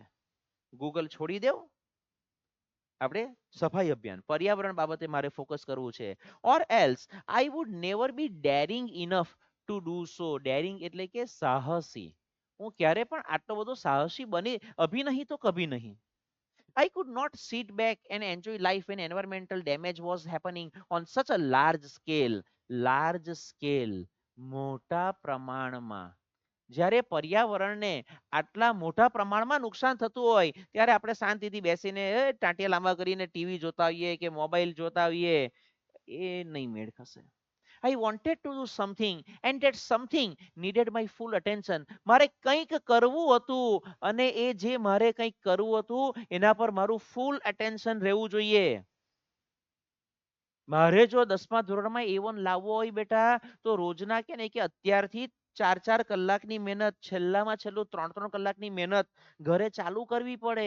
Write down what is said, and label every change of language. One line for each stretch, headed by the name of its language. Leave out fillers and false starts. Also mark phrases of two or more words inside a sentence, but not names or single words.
Gujarati: ગૂગલ છોડી દેવું, આપણે સફાઈ અભિયાન પર્યાવરણ બાબતે મારે ફોકસ કરવું છે.
English: or else I would never be daring enough to do so.
Gujarati: ડેરિંગ એટલે કે સાહસી. હું ક્યારે પણ આટલો બધો સાહસી બની
Hindi: अभी नहीं तो कभी नहीं.
English: I could not sit back and enjoy life when environmental damage was happening on such a large scale. Large scale.
Gujarati: મોટા પ્રમાણમાં. જ્યારે પર્યાવરણને આટલા મોટા પ્રમાણમાં નુકસાન થતું હોય ત્યારે આપણે શાંતિથી બેસીને ટાંટિયા લાંબા કરીને ટીવી જોતા હોઈએ કે મોબાઈલ જોતા હોઈએ, એ નહીં મેળ ખસે.
English: I wanted to do something and that something needed my full attention.
Gujarati: મારે કંઈક કરવું હતું અને એ જે મારે કંઈક કરવું હતું એના પર મારું
English: full attention
Gujarati: રહેવું જોઈએ. મારે જો 10મા ધોરણમાં A1 લાવવો હોય બેટા, તો રોજના કે ને કે અત્યારથી 4-4 કલાકની મહેનત, છેલ્લામાં છેલ્લું 3-3 કલાકની મહેનત ઘરે ચાલુ કરવી પડે.